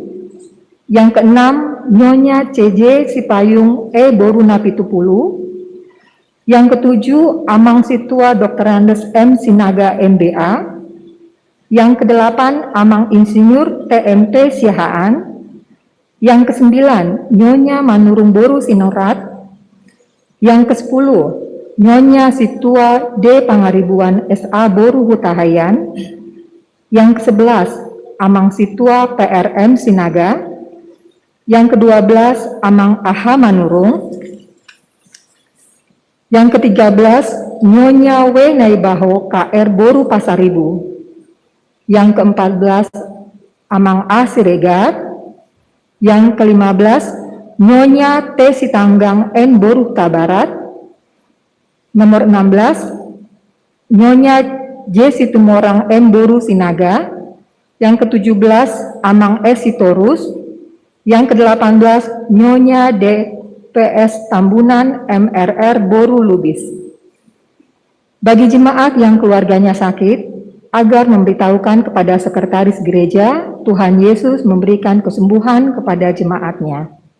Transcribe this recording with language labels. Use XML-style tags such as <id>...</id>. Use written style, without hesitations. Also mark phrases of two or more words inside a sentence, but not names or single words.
<id>Yang keenam, Nyonya CJ Sipayung E. Boru Napitupulu. Yang ketujuh, Amang Situa Dr. Andes M. Sinaga MBA. Yang kedelapan, Amang Insinyur TMT Siahaan. Yang kesembilan, Nyonya Manurung Boru Sinorat. Yang kesepuluh, Nyonya Situa D. Pangaribuan SA Boru Hutahayan. Yang kesebelas, Amang Situa PRM Sinaga. Yang kedua belas, Amang Aha Manurung. Yang ke-13, Nyonya W. Naibaho, KR Boru Pasaribu. Yang ke-14, Amang A. Siregar. Yang ke-15, Nyonya T. Sitanggang N. Boru Tabarat. Nomor 16, Nyonya J. Situmorang M. Boru Sinaga. Yang ke-17, Amang S. Sitorus. Yang ke-18, Nyonya D. PS Tambunan MRR Boru Lubis. Bagi jemaat yang keluarganya sakit, agar memberitahukan kepada sekretaris gereja, Tuhan Yesus memberikan kesembuhan kepada jemaatnya.</id>